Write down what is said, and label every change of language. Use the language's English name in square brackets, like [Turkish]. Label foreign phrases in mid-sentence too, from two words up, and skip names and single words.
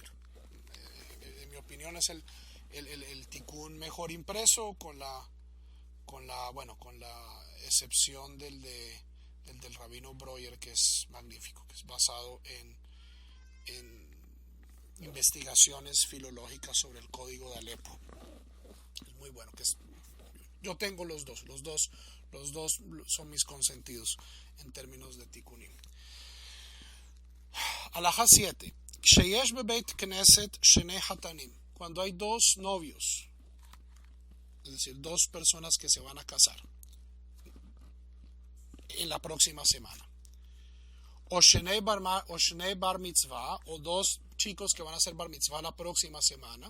[Spanish] En mi opinión es el tikkun mejor impreso, con la excepción del rabino Breuer, que es magnífico, que es basado en investigaciones filológicas sobre el código de Alepo. Es muy bueno. Yo tengo los dos son mis consentidos en términos de tikkunim. Alajá 7. [Hebrew] שיש בבית כנסת שני חתנים. [Spanish] Cuando hay dos novios, es decir, dos personas que se van a casar en la próxima semana, o [Hebrew] שני בר מצווה, [Spanish] o dos chicos que van a hacer [Hebrew] בר מצווה [Spanish] la próxima semana.